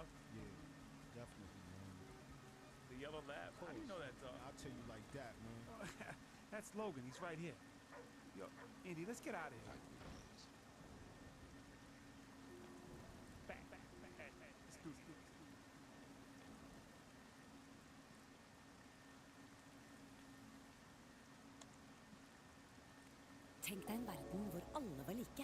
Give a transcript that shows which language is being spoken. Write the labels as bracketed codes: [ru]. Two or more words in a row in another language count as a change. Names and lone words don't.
[en] Yeah, definitely, man. The yellow lab? How do you know that dog? I'll tell you like that, man. That's Logan. He's right here. Yo, Indy, let's get out of here. Back. Hey, let's do this. [no] Tenk deg en verden hvor alle var like.